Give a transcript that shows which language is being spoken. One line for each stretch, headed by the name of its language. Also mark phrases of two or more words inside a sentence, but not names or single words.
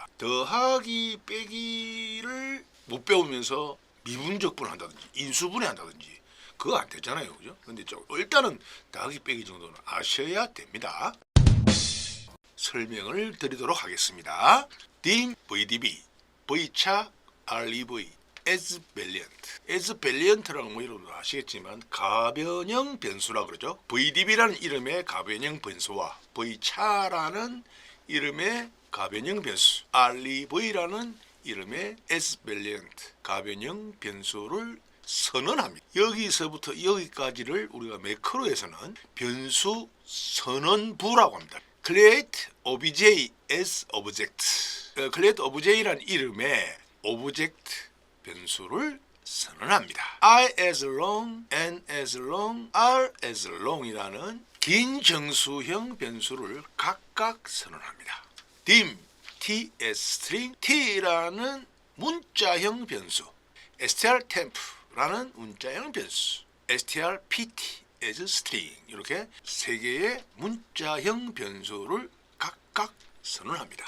Korean: 더하기 빼기를 못 배우면서 미분적분을 한다든지 인수분해 한다든지 그거 안 되잖아요, 그죠? 근데 일단은 더하기 빼기 정도는 아셔야 됩니다. 설명을 드리도록 하겠습니다.
English: dim VDB, V차 REV, as valiant. as valiant
Korean: 라는 뭐 여러분 아시겠지만 가변형 변수라 그러죠. VDB라는 이름의 가변형 변수와 V차라는 이름의 가변형 변수, REV라는 이름의
English: as valiant
Korean: 가변형 변수를 선언합니다. 여기서부터 여기까지를 우리가 매크로에서는 변수 선언부라고 합니다.
English: create obj as object. create obj
Korean: 라는 이름의 오브젝트 변수를 선언합니다.
English: I as long, n as long, r as long이라는
Korean: 긴 정수형 변수를 각각 선언합니다.
English: dim, t as string,
Korean: t라는 문자형 변수, strtemp 라는 문자형 변수,
English: strpt as string,
Korean: 이렇게 세 개의 문자형 변수를 각각 선언합니다.